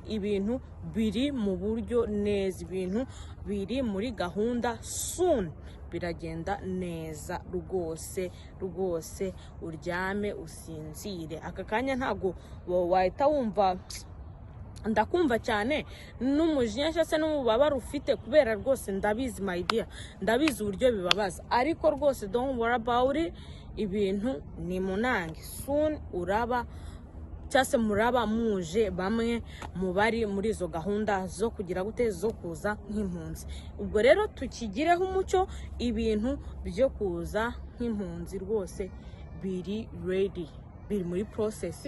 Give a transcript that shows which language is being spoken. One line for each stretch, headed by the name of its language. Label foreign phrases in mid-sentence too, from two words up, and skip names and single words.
Kinyarwanda: Ibintu biri mu buryo neza, ibintu biri muri gahunda soon. biragenda neza rwose rwose, uryame usinzire. Aka kanya ntago wahita wumva ndakumva cyane n'umujinya cyangwa se n'umubabaro ufite, kubera rwose ndabizi
English: my dear,
Kinyarwanda: ndabizi uburyo bibabaza, ariko rwose
English: don't worry about it,
Kinyarwanda: ibintu ni munange, soon uraba cyase muraba muje bamwe mu bari muri izo gahunda zo kugira gute zo kuza nk'impunzi. Ubwo rero tukigireho umucyo, ibintu byo kuza nk'impunzi rwose biri ready, biri muri process.